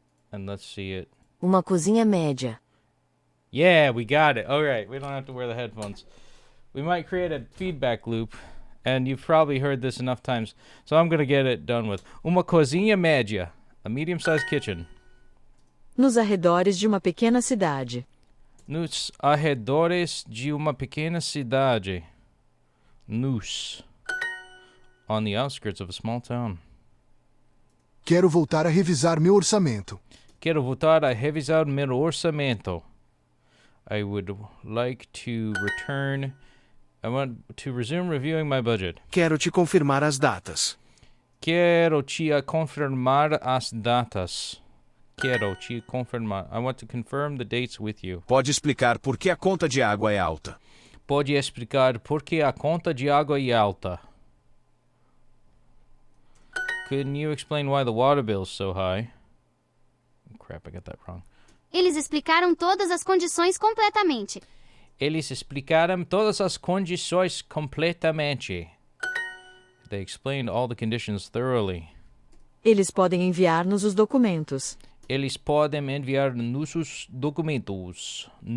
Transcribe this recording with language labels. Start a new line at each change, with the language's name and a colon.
English: And let's see it.
Portuguese: Uma cozinha média.
English: Yeah, we got it. All right, we don't have to wear the headphones. We might create a feedback loop, and you've probably heard this enough times, so I'm going to get it done with.
Portuguese: Uma cozinha média,
English: a medium-sized kitchen.
Portuguese: Nos arredores de uma pequena cidade. Nos arredores de uma pequena cidade. Nos.
English: On the outskirts of a small town.
Portuguese: Quero voltar a revisar meu orçamento. Quero voltar a revisar meu orçamento.
English: I would like to return... I want to resume reviewing my budget.
Portuguese: Quero te confirmar as datas. Quero te confirmar as datas. Quero te confirmar.
English: I want to confirm the dates with you.
Portuguese: Pode explicar por que a conta de água é alta? Pode explicar por que a conta de água é alta?
English: Couldn't you explain why the water bill is so high? Crap, I got that wrong.
Portuguese: Eles explicaram todas as condições completamente. Eles explicaram todas as condições completamente.
English: They explained all the conditions thoroughly.
Portuguese: Eles podem enviar-nos os documentos. Eles podem enviar-nos os documentos.